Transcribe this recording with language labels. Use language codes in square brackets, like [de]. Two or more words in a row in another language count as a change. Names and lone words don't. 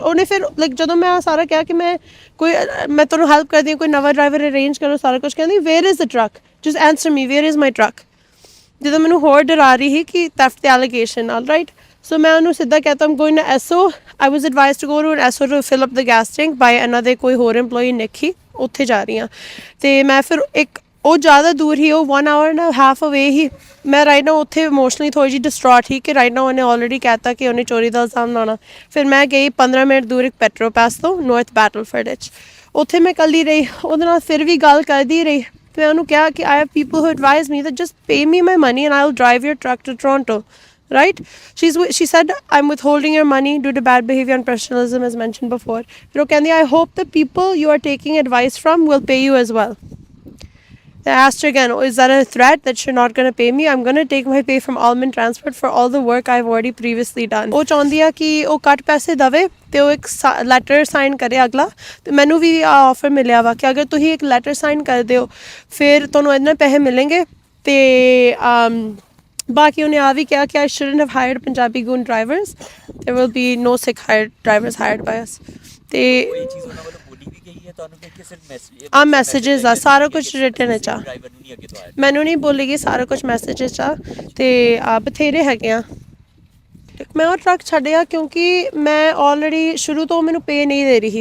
[pa] ਉਹਨੇ ਫਿਰ ਲਾਈਕ ਜਦੋਂ ਮੈਂ ਸਾਰਾ ਕਿਹਾ ਕਿ ਮੈਂ ਤੁਹਾਨੂੰ ਹੈਲਪ ਕਰਦੀ ਹਾਂ, ਕੋਈ ਨਵਾਂ ਡਰਾਈਵਰ ਅਰੇਂਜ ਕਰੋ, ਸਾਰਾ ਕੁਛ, ਕਹਿੰਦੀ [en] where is the truck, just answer me where is my truck. [pa] ਜਦੋਂ ਮੈਨੂੰ ਹੋਰ ਡਰਾ ਰਹੀ ਸੀ ਕਿ ਥੈਫਟ ਦੇ ਐਲੀਗੇਸ਼ਨ ਨਾਲ, ਰਾਈਟ। ਸੋ ਮੈਂ ਉਹਨੂੰ ਸਿੱਧਾ ਕਹਿਤਾ [en] I'm going to SO. I was advise to go to SO to fill up the gas tank by [pa] ਇਹਨਾਂ ਦੇ ਕੋਈ ਹੋਰ ਇੰਪਲੋਈ ਨਿੱਕੀ, ਉੱਥੇ ਜਾ ਰਹੀ ਹਾਂ। ਅਤੇ ਮੈਂ ਫਿਰ ਉਹ ਜ਼ਿਆਦਾ ਦੂਰ ਹੀ, ਉਹ [en] 1 hour and a half away [pa] ਹੀ। ਮੈਂ [en] right now [pa] ਉੱਥੇ ਇਮੋਸ਼ਨਲੀ ਥੋੜ੍ਹੀ ਜਿਹੀ ਡਿਸਟਰੋਟ ਸੀ ਕਿ [en] right now [pa] ਉਹਨੇ ਆਲਰੇਡੀ ਕਹਿ ਤਾ ਕਿ ਉਹਨੇ ਚੋਰੀ ਦਾ ਇਲਜ਼ਾਮ ਲਾਉਣਾ। ਫਿਰ ਮੈਂ ਗਈ 15 ਮਿੰਟ ਦੂਰ ਇੱਕ ਪੈਟਰੋਪੈਸ ਤੋਂ ਨੌਰਥ ਬੈਟਲਫੋਰਡ ਵਿੱਚ, ਉੱਥੇ ਮੈਂ ਇਕੱਲੀ ਰਹੀ ਉਹਦੇ ਨਾਲ, ਫਿਰ ਵੀ ਗੱਲ ਕਰਦੀ ਰਹੀ। ਮੈਂ ਉਹਨੂੰ ਕਿਹਾ ਕਿ [en] I have people who advise me that just pay me my money and I will drive your truck to Toronto, right? She said I'm withholding your money due to bad behavior and professionalism as mentioned before. [pa] ਫਿਰ ਉਹ ਕਹਿੰਦੀ [en] I hope the people you are taking advice from will pay you as well. I asked her again, is that a threat that you're not going to pay me? I'm going to take my pay from Almond Transport for all the work I've already previously done. [pa] ਉਹ ਚਾਹੁੰਦੀ ਆ ਕਿ ਉਹ ਘੱਟ ਪੈਸੇ ਦੇਵੇ ਅਤੇ ਉਹ ਇੱਕ ਲੈਟਰ ਸਾਈਨ ਕਰੇ ਅਗਲਾ। ਅਤੇ ਮੈਨੂੰ ਵੀ ਆਫਰ ਮਿਲਿਆ ਵਾ ਕਿ ਅਗਰ ਤੁਸੀਂ ਇੱਕ ਲੈਟਰ ਸਾਈਨ ਕਰਦੇ ਹੋ ਫਿਰ ਤੁਹਾਨੂੰ ਇੰਨੇ ਪੈਸੇ ਮਿਲਣਗੇ। ਅਤੇ ਬਾਕੀ ਉਹਨੇ ਆ ਵੀ ਕਿਹਾ ਕਿ I shouldn't have hired Punjabi goon drivers. [en] There will be no Sikh drivers hired by us. [pa] ਅਤੇ ਆ ਮੈਸੇजेस ਆ, ਸਾਰਾ ਕੁਛ ਰਿਟਨ 'ਚ ਆ। ਮੈਨੂੰ ਨਹੀਂ ਬੋਲੇਗੀ, ਸਾਰਾ ਕੁਛ ਮੈਸੇजेस 'ਚ ਆ। ਅਤੇ ਬਥੇਰੇ ਹੈਗੇ ਆ। ਮੈਂ ਉਹ ਟਰੱਕ ਛੱਡਿਆ ਕਿਉਂਕਿ ਮੈਂ ਆਲਰੇਡੀ ਸ਼ੁਰੂ ਤੋਂ ਮੈਨੂੰ ਪੇ ਨਹੀਂ ਦੇ ਰਹੀ ਸੀ।